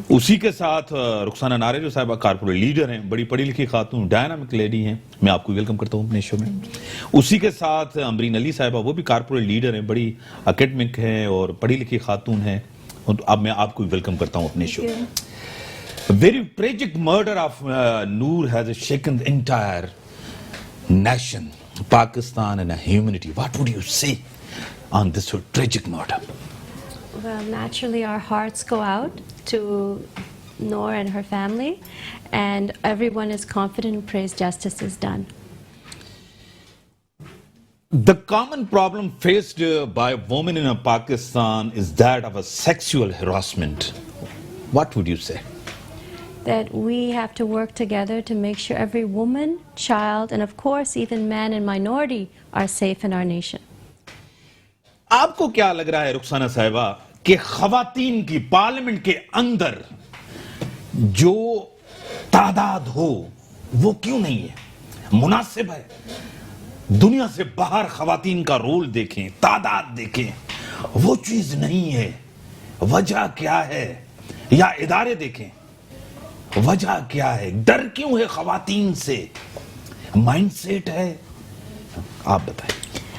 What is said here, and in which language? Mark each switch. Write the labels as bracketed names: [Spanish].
[Urdu] اسی کے ساتھ رخسانہ نارے جو صاحبہ کارپوریٹ لیڈر ہیں، بڑی پڑھی لکھی خاتون، ڈائنامک لیڈی ہیں، میں آپ کو ویلکم کرتا ہوں اپنے شو میں۔ اسی کے ساتھ امرین علی صاحبہ، وہ بھی کارپوریٹ لیڈر ہیں، بڑی اکیڈمک ہیں اور پڑھی لکھی خاتون ہیں، اب میں آپ کو ویلکم کرتا ہوں اپنے شو میں۔ [English] Very tragic murder of Noor has shaken the entire nation, Pakistan and humanity. What would you say on this tragic murder? Well, naturally our hearts go out to Noor and her family, and everyone is confident and prays justice is done. The common problem faced by women in Pakistan is that of a sexual harassment. What would you say? That we have to work together to make sure every woman, child, and of course even man and minority are safe in our nation. [Urdu] آپ کو کیا لگ رہا ہے رخسانہ صاحبہ کہ خواتین کی پارلیمنٹ کے اندر جو تعداد ہو وہ کیوں نہیں ہے؟ مناسب ہے؟ دنیا سے باہر خواتین کا رول دیکھیں، تعداد دیکھیں، وہ چیز نہیں ہے۔ وجہ کیا ہے؟ یا ادارے دیکھیں، وجہ کیا ہے؟ ڈر کیوں ہے خواتین سے؟ مائنڈ سیٹ ہے؟ آپ بتائیں۔